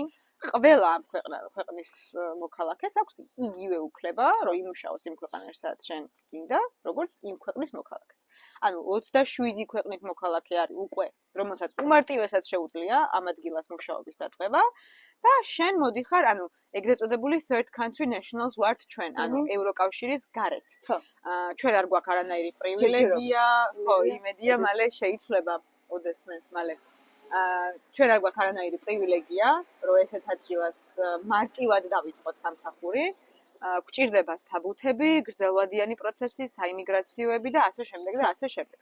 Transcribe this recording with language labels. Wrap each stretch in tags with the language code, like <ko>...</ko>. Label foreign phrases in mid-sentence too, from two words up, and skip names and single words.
<ka>ყველა ამ ქვეყნის მოქალაქეს აქვს იგივე უფლება, რომ იმუშაოს იმ ქვეყანაში, სადაც შენ გინდა, როგორც იმ ქვეყნის მოქალაქეს. ანუ 27 ქვეყნის მოქალაქე არის უკვე, რომელსაც უმარტივესად შეუძლია ამ ადგილას მუშაობის დაწყება და შენ მოდიხარ, ანუ ეგრეთ წოდებული</ka> <en>third country nationals</en> <ka>ვართ ჩვენ, ანუ ევროკავშირის გარეთ. ჩვენ არ გვაქვს არანაირი პრივილეგია, ხო, იმედია, მალე შეიცვლება ოდესმე, მალე. ჩვენ არ გვაქვს არანაირი პრივილეგია, რომ ესეთ ადგილას მარტივად დავიწყოთ სამსახური. გვჭირდება საბუთები, გრძელვადიანი პროცესი, საიმიგრაციოები და ასე შემდეგ და ასე შემდეგ.</ka>